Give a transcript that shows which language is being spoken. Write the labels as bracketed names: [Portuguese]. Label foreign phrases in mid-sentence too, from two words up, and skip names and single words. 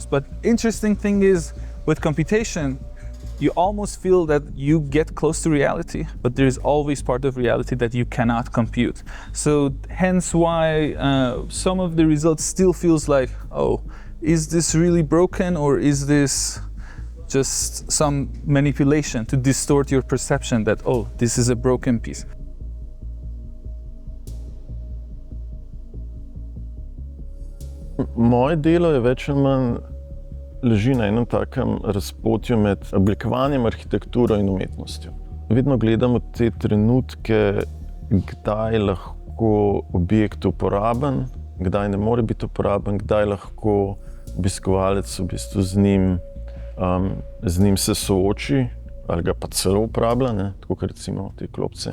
[English] But interesting thing is, with computation, you almost feel that you get close to reality, but there is always part of reality that you cannot compute. So hence why some of the results still feels like, oh, is this really broken, or is this just some manipulation to distort your perception that, oh, this is a broken piece. [Slovenian] Moje delo je več ali manj leži na enem takem razpotju med oblikovanjem, arhitekturo in umetnostjo. Vedno gledamo te trenutke, kdaj lahko objekt uporaben, kdaj ne more biti uporaben, kdaj lahko obiskovalec v bistvu z njim se sooči ali ga pa celo uporablja, tako kot recimo te klopce.